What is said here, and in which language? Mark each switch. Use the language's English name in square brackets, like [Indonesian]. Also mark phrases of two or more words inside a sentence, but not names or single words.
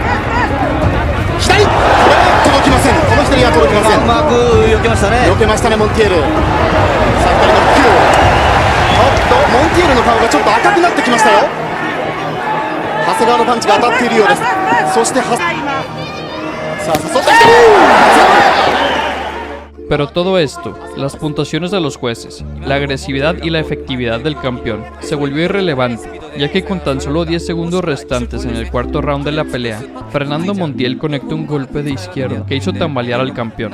[Japanese] 左、これは届きません。この左は届きません。うまく避けましたね。避けましたね、モンティエル。さあ左のフック。おっとモンティエルの顔がちょっと赤くなってきましたよ。長谷川のパンチが当たっているようです。そしてさあ誘ってきた。 [Spanish] Pero todo esto, las puntuaciones de los jueces, la agresividad y la efectividad del campeón, se volvió irrelevante, ya que con tan solo 10 segundos restantes en el cuarto round de la pelea, Fernando Montiel conectó un golpe de izquierda que hizo tambalear al campeón.